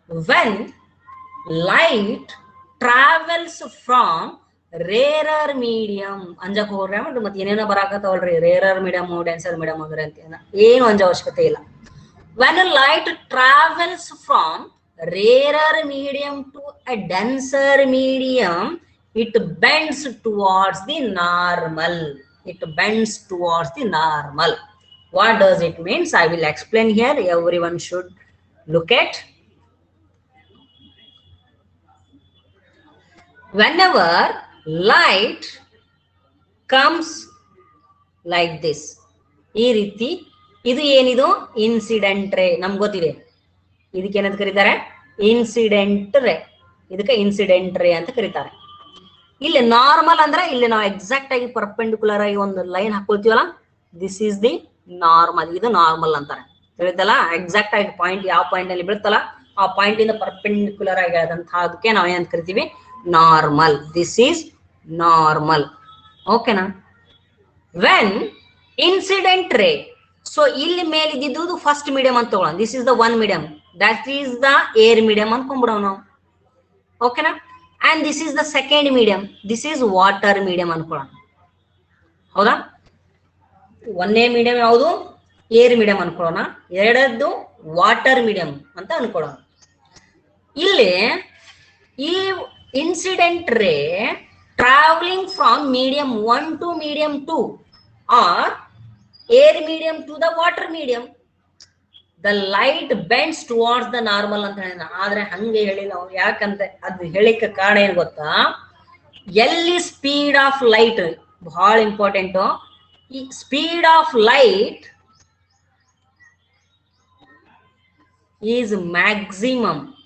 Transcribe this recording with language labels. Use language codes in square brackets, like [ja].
[en] when light travels from rarer medium, [kn] ಅಂಜಕ್ ಹೋಗ್ರಿ ಮತ್ತೆ ಏನೇನೋ ಬರಾಕತ್ತಾವಲ್ರಿ, ರೇರರ್ ಮೀಡಿಯಂ ಡೆನ್ಸರ್ ಮೀಡಿಯಂ ಅಂದ್ರೆ ಅಂತ ಏನು ಅಂಜ ಅವಶ್ಯಕತೆ ಇಲ್ಲ. [en] When light travels from rarer medium to a denser medium, it bends towards the normal. It bends towards the normal. What does it means? I will explain here. Everyone should look at. Whenever light comes like this, [kn] ಈ ರೀತಿ, ಇದು ಏನಿದು incident ರೇ, ನಮ್ಗೆ ಗೊತ್ತಿದೆ. ಇದಕ್ಕೆ ಏನಂತ ಕರೀತಾರೆ? ಇನ್ಸಿಡೆಂಟ್ ರೇ. ಇದಕ್ಕೆ ಇನ್ಸಿಡೆಂಟ್ ರೇ ಅಂತ ಕರೀತಾರೆ. ಇಲ್ಲಿ ನಾರ್ಮಲ್ ಅಂದ್ರೆ ಇಲ್ಲಿ ನಾವು ಎಕ್ಸಾಕ್ಟ್ ಆಗಿ ಪರ್ಪೆಂಡಿಕ್ಯುಲರ್ ಆಗಿ ಒಂದು line ಹಾಕೊಳ್ತೀವಲ್ಲ, this is the normal. ಇದು ನಾರ್ಮಲ್ ಅಂತಾರೆ, ತಿಳಿತಲ್ಲ? ಎಕ್ಸಾಕ್ಟ್ ಆಗಿ ಪಾಯಿಂಟ್ ಯಾವ ಪಾಯಿಂಟ್ ಅಲ್ಲಿ ಬೀಳ್ತಲ್ಲ ಆ ಪಾಯಿಂಟ್ ಇಂದ ಪರ್ಪೆಂಡಿಕ್ಯುಲರ್ ಆಗಿ ಅದಕ್ಕೆ ನಾವು ಏನಂತ ಕರಿತೀವಿ? ನಾರ್ಮಲ್. This is normal. ಓಕೆನಾ? ವೆನ್ ಇನ್ಸಿಡೆಂಟ್ ರೇ, ಸೊ ಇಲ್ಲಿ ಮೇಲೆ ಇದ್ದಿದ್ದು ಫಸ್ಟ್ ಮೀಡಿಯಂ ಅಂತ ತಗೊಳ್ಳೋಣ. [en] this is the one medium, that is the air medium [kn] ಅನ್ಕೊಂಡ್ಬಿಡೋಣ ನಾವು. ಓಕೆನಾ? [en] and this is the second medium, this is water medium [kn] ಅನ್ಕೊಳ್ಳೋಣ. ಹೌದಾ? ಒಂದೇ ಮೀಡಿಯಂ ಯಾವುದು? Air medium ಅನ್ಕೊಳ್ಳೋಣ. ಎರಡದ್ದು ವಾಟರ್ ಮೀಡಿಯಂ ಅಂತ ಅನ್ಕೊಳ್ಳೋಣ. ಇಲ್ಲಿ ಈ [en] Incident ray traveling from medium 1 to medium 2 or air medium to the water medium. The light bends towards the normal [kn] ಅಂತ ಹೇಳಿದ. ಆದ್ರೆ ಹಂಗೆ ಹೇಳಿಲ್ಲ ಅವ್ರು. ಯಾಕಂತ ಅದು ಹೇಳಿಕ್ಕೆ ಕಾರಣ ಏನ್ ಗೊತ್ತಾ, ಎಲ್ಲಿ ಸ್ಪೀಡ್ ಆಫ್ ಲೈಟ್ ಬಹಳ ಇಂಪಾರ್ಟೆಂಟ್. [en] ಈ speed of light is maximum.